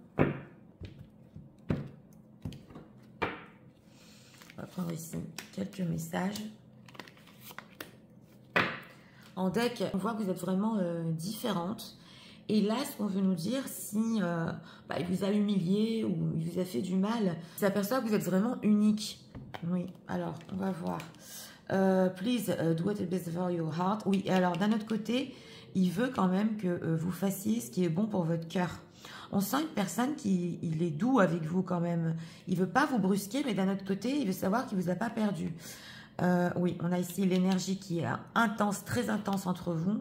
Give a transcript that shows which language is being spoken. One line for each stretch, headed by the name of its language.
French: On va prendre ici quelques messages. En deck, on voit que vous êtes vraiment différentes. Et là, ce qu'on veut nous dire, si il vous a humilié ou il vous a fait du mal, il s'aperçoit que vous êtes vraiment unique. Oui, alors, on va voir.
English: Please do what is best for your heart.
French: Oui, alors d'un autre côté, il veut quand même que vous fassiez ce qui est bon pour votre cœur. On sent une personne qui il est doux avec vous quand même. Il veut pas vous brusquer, mais d'un autre côté, il veut savoir qu'il vous a pas perdu. Oui, on a ici l'énergie qui est intense, très intense entre vous.